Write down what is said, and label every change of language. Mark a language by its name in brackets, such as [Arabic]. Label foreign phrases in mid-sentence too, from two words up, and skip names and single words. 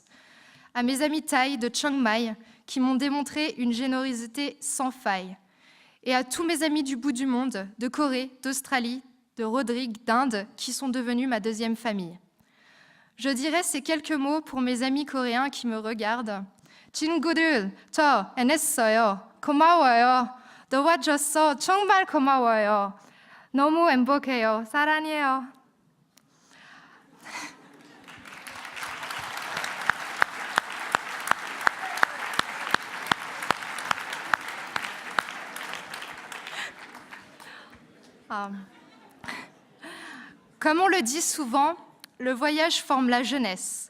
[French] À mes amis Thaï de Chiang Mai, qui m'ont démontré une générosité sans faille. Et à tous mes amis du bout du monde, de Corée, d'Australie, de Rodrigue, d'Inde, qui sont devenus ma 2e famille. Je dirais ces quelques mots pour mes amis coréens qui me regardent. [Korean] 친구들, 저 해냈어요. 고마워요. 도와줘서 정말 고마워요. 너무 행복해요. 사랑해요. [French] Comme on le dit souvent, le voyage forme la jeunesse.